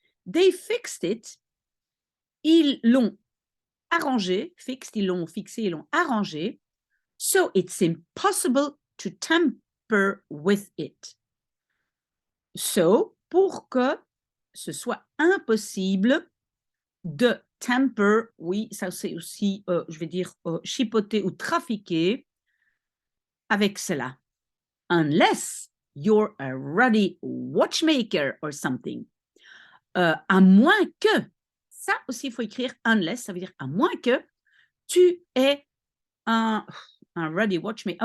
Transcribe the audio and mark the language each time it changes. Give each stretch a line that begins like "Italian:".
English: They fixed it,
French: ils l'ont arrangé, fixed, ils l'ont fixé, ils l'ont arrangé,
English: so it's impossible to tamper with it.
French: So, pour que ce soit impossible de tamper, oui, ça c'est aussi, je vais dire, chipoter ou trafiquer avec cela.
English: Unless you're a ruddy watchmaker or something.
French: À moins que, ça aussi il faut écrire unless, ça veut dire à moins que tu es un
English: ruddy watchmaker.